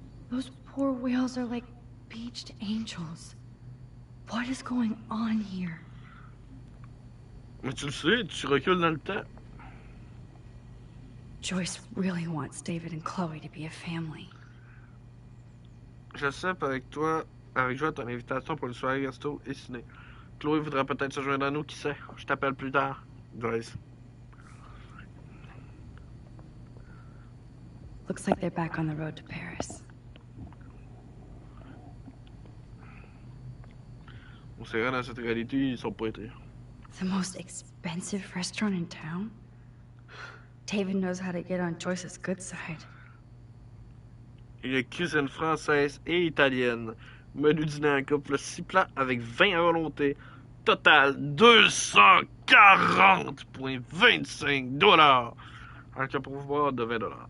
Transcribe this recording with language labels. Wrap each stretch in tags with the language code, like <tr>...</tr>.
<en>Those poor whales are like beached angels. What is going on here?</en> <fr>Mais tu le sais, tu recules dans le temps.</fr> <en>Joyce really wants David and Chloe to be a family.</en> <fr>J'accepte avec joie ton invitation pour une soirée resto et ciné. Chloé voudra peut-être se joindre à nous, qui sait. Je t'appelle plus tard. Joyce.</fr> <en>Looks like they're back on the road to Paris.</en> <fr>On s'est rendu dans cette réalité, ils sont pas été.</fr> <en>The most expensive restaurant in town? David knows how to get on Joyce's good side.</en> <fr>Il y a cuisine française et italienne. Menu dîner en couple, 6 plats avec 20 à volonté. Total 240,25 $. Avec un pourboire de 20 $.</fr>